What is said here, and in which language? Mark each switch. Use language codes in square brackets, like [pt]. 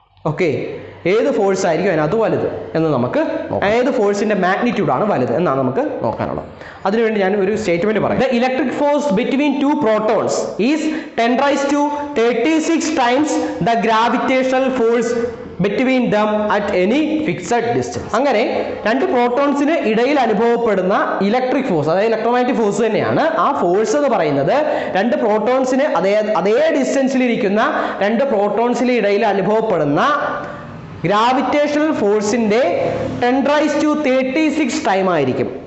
[ml] Okay, ഏത് force ആയിരിക്കും അതിനകത്ത് വലുത് എന്ന് നമുക്ക് നോക്കാം. ഏത് ഫോഴ്സിന്റെ മാഗ്നിറ്റ്യൂഡ് ആണ് വലുത് എന്നാണ് നമുക്ക് നോക്കാനുള്ളത്. അതിനുവേണ്ടി ഞാൻ ഒരു സ്റ്റേറ്റ്മെന്റ് പറയാം. [en] The electric force between two protons is 10⁻36 times the gravitational force between them at any fixed distance. [ml] അങ്ങനെ രണ്ട് പ്രോട്ടോൺസിന് ഇടയിൽ അനുഭവപ്പെടുന്ന ഇലക്ട്രിക് ഫോഴ്സ്, അതായത് ഇലക്ട്രോമാഗ്നറ്റിക് ഫോഴ്സ് തന്നെയാണ് ആ ഫോഴ്സ് എന്ന് പറയുന്നത്. രണ്ട് പ്രോട്ടോൺസിന് അതേ ഡിസ്റ്റൻസിൽ ഇരിക്കുന്ന രണ്ട് പ്രോട്ടോൺസിന് ഇടയിൽ അനുഭവപ്പെടുന്ന ഗ്രാവിറ്റേഷണൽ ഫോഴ്സിന്റെ 10⁻36 ടൈം ആയിരിക്കും.